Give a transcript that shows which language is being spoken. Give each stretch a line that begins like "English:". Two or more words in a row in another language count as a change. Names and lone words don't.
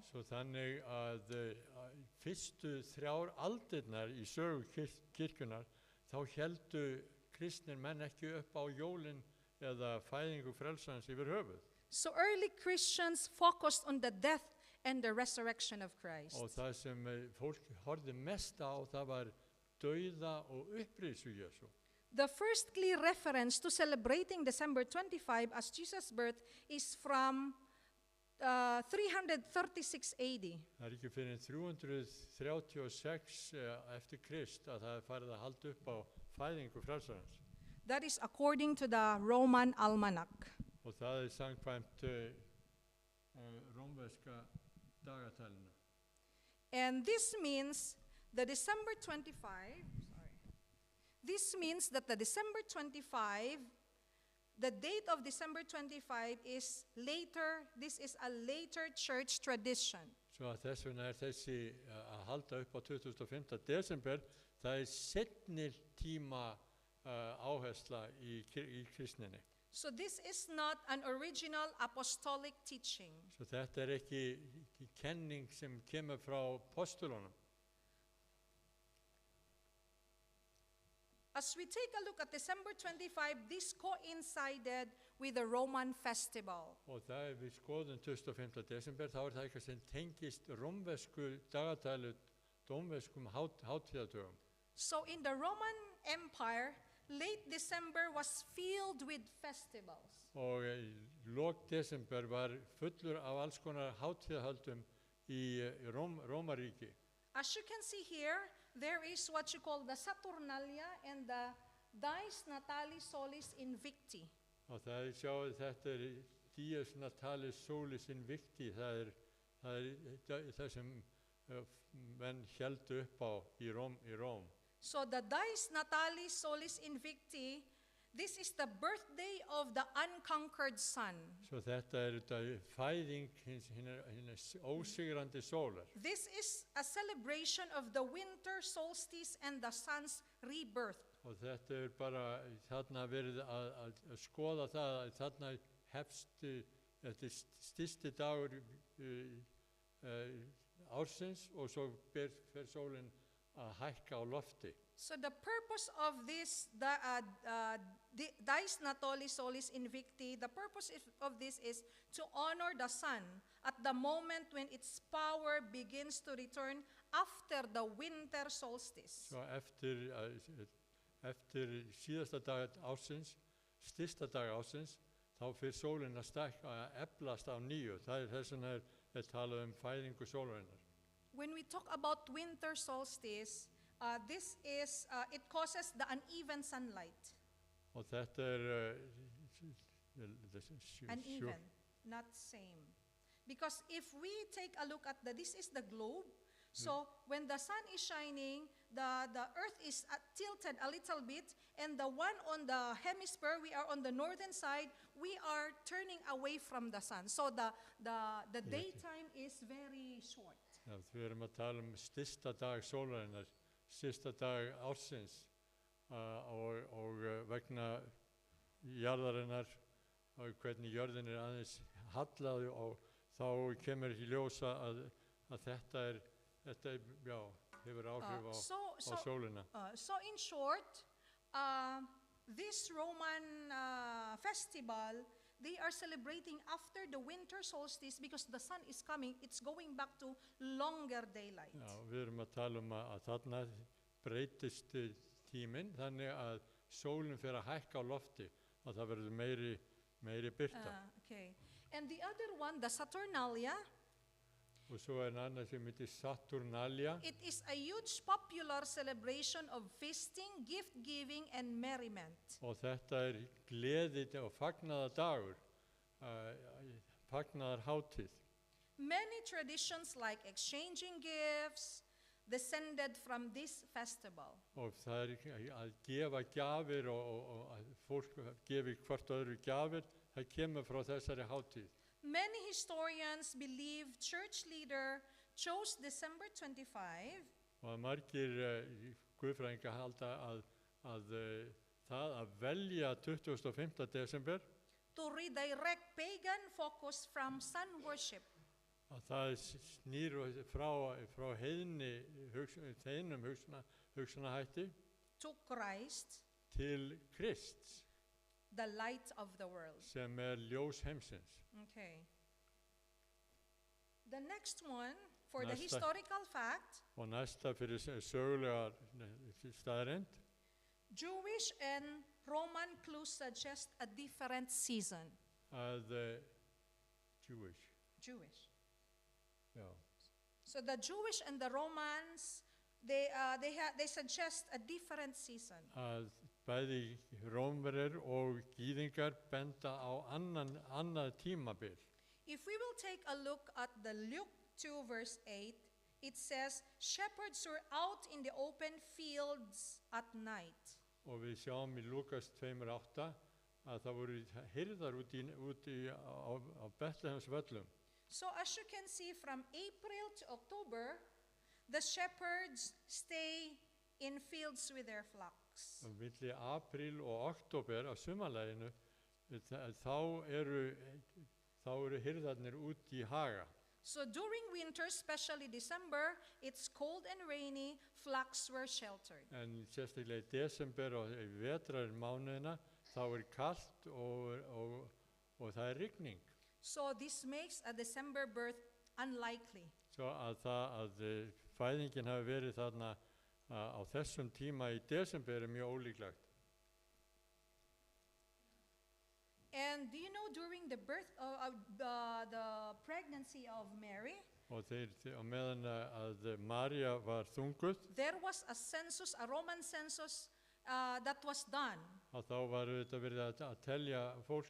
Icelandic: Svo þannig að fyrstu 3 aldirnar í sögu kirkjunar þá héldu kristnir menn ekki upp á jólin eða fæðingu frelsarans yfir höfuð.
English: So early Christians focused on the death and the resurrection of Christ.
Icelandic: Og það sem fólk horfði mest á það var dauða og upprisu Jesú.
English: The first clear reference to celebrating December 25 as Jesus' birth is from 336 AD.
Icelandic: Það er ekki fyrir 336 eftir Krist að það er farið að halda upp á fæðingu frelsarans.
English: That is according to the Roman Almanac.
Icelandic: Og það er samkvæmt rómverska dagatælinu.
English: And this means the December 25, this means that the December 25, the date of December 25 is later, this is a later church tradition.
Icelandic: Svo að þess vegna er þessi að halda upp á 25. desember, það er seinni tíma áhersla í kristninni.
English: So this is not an original apostolic teaching.
Icelandic: Svo þetta er ekki kenning sem kemur frá postulunum.
English: As we take a look at December 25, this coincided with the Roman festival.
Icelandic: Og það við skoðum 25. desember, þá er það eitthvað sem tengist rómversku dagatælu, rómverskum hátíðardögum.
English: So in the Roman Empire, late December was filled with festivals.
Icelandic: Og lok desember var fullur af alls konar hátíðahöldum í Rómaríki.
English: As you can see here, there is what you call the Saturnalia and the Dies Natalis Solis Invicti.
Icelandic: Og það er sjáðu þetta er Dies Natalis Solis Invicti, það er það sem menn héldu upp á í Róm.
English: So the Dies Natalis Solis Invicti, this is the birthday of the unconquered sun.
Icelandic: Svo þetta er þetta fæðing hinnar ósigrandi sólar.
English: This is a celebration of the winter solstice and the sun's rebirth.
Icelandic: Og þetta er bara þarna verið að skoða það að þarna hefst þetta styrsti dagur ársins og svo fer sólin að hækka á lofti.
English: So the purpose of this, Dies Natalis Solis Invicti, the purpose of this is to honor the sun at the moment when its power begins to return after the winter solstice.
Icelandic: Svo eftir síðasta dag ársins, styrsta dag ársins, þá fer sólin að eflast á nýju. Það er þess vegna er talað fæðingu sólarinnar.
English: When we talk about winter solstice, this is, it causes the uneven sunlight.
Icelandic: Og þetta er
English: Uneven, not same. Because if we take a look at this is the globe. So when the sun is shining, the earth is tilted a little bit, and the one on the hemisphere, we are on the northern side, we are turning away from the sun. So the daytime is very short.
Icelandic: Já, við erum að tala styrsta dag sólarinnar, styrsta dag ársins og vegna jarðarinnar og hvernig jörðin er aðeins hallað og þá kemur í ljósa að þetta hefur áhrif á sólina.
English: So in short, this Roman festival, they are celebrating after the winter solstice because the sun is coming, it's going back to longer daylight.
Icelandic: Já, við erum að tala að þarna breytist tíminn þannig að sólin fer að hækka á lofti og það verður meiri birta.
English: Okay. And the other one, the Saturnalia,
Icelandic: og svo er annar sem heitir Saturnalia.
English: it is a huge popular celebration of feasting, gift giving and merriment.
Icelandic: Og þetta er gleði og fagnaðardagur, fagnaðarhátíð.
English: Many traditions like exchanging gifts descended from this festival.
Icelandic: Og það er að gefa gjafir og að fólk gefi hvort öðru gjafir, það kemur frá þessari hátíð.
English: Many historians believe church leader chose December 25
Icelandic: Og margir guðfræðingar halda að það að velja 25. desember,
English: to redirect pagan focus from sun worship
Icelandic: að það snýr frá heiðnum hugsunahætti
English: to Christ,
Icelandic: til Krists
English: the light of the world.
Icelandic: sem ljós heimsins.
English: Okay. The next one, for the
Icelandic: Næsta.
English: historical fact,
Icelandic: Og næsta fyrir sögulegar staðreynd,
English: Jewish and Roman clues suggest a different season.
Icelandic: að
English: Jewish.
Icelandic: já,
English: So the Jewish and the Romans, they suggest a different season.
Icelandic: að bæði Rómverjar og Gyðingar benda á annað tímabil.
English: If we will take a look at the Luke 2 verse 8, it says, shepherds were out in the open fields at night.
Icelandic: Og við sjáum í Lukas 2:8 að það voru hirðar úti á Betlehems völlum.
English: So as you can see, from April to October, the shepherds stay in fields with their flocks.
Icelandic: Á milli apríl og október á sumarleginu þá eru hirðarnir út í haga.
English: So during winter, especially December, it's cold and rainy, flocks were sheltered.
Icelandic: En sérstaklega í desember og í vetrarmánuðina þá kalt og það rigning.
English: So this makes a December birth unlikely.
Icelandic: Svo að fæðingin hafi verið þarna á þessum tíma í desember mjög ólíklegt.
English: And do you know during the birth of the pregnancy of Mary,
Icelandic: og á meðan að María var þunguð,
English: there was a census, a Roman census that was done.
Icelandic: að þá var auðvitað verið að telja fólk,